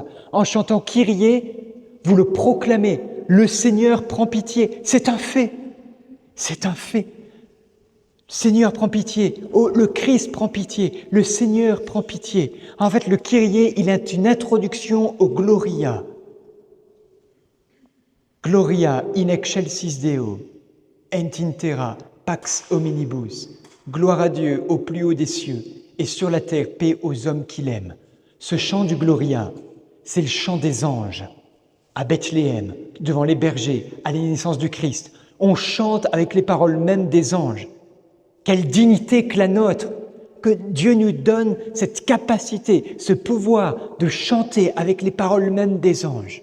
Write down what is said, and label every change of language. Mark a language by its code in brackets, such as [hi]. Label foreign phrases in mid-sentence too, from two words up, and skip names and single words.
[fr] En chantant Kyrie, vous le proclamez. Le Seigneur prend pitié. C'est un fait. C'est un fait. Seigneur prend pitié. Oh, le Christ prend pitié. Le Seigneur prend pitié. En fait, le Kyrie, il est une introduction au Gloria. [la] Gloria in excelsis Deo, et in terra pax hominibus. [fr] Gloire à Dieu au plus haut des cieux, et sur la terre paix aux hommes qui l'aiment. Ce chant du Gloria, c'est le chant des anges. À Bethléem, devant les bergers, à la naissance du Christ, on chante avec les paroles mêmes des anges. Quelle dignité que la nôtre, que Dieu nous donne cette capacité, ce pouvoir de chanter avec les paroles mêmes des anges.